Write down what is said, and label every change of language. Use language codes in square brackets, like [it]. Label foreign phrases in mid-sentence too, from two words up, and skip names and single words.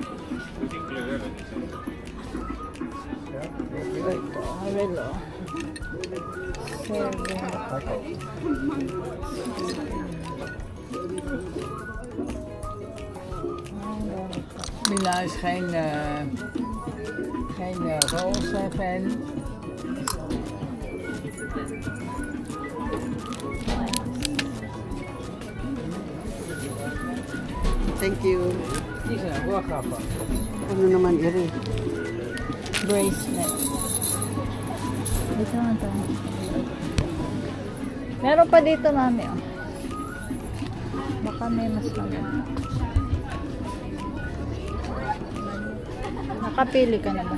[tl] Ito, relo. 7. [nl] Mila is geen roze fan. [en] Thank you. [nl] Die zijn wel grappig. [tl] Ano naman iri? Bracelet. Dito naman to. Meron pa dito, mami. Oh. Baka may mas maganda. Nakapili ka na ba?